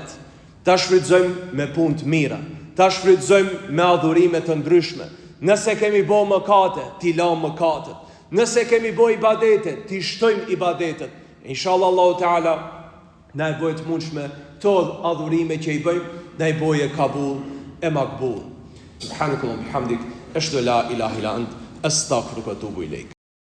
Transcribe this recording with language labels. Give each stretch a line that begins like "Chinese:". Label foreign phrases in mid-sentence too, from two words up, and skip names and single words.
Albanian: Ta shfrytëzojmë me punë të mira. Ta shfrytëzojmë me adhurime të ndryshme. Nëse kemi bë mëkate, ti lëm mëkatet. Nëse kemi bë ibadete, ti shtojmë ibadetet. Inshallah Allahu Teala na e bëj të mundshme to adhurime që i bëjmë, na i boje kabul e makbul.
Arabic: سبحانك اللهم وبحمدك، أشهد أن لا إله إلا أنت، أستغفرك وأتوب إليك.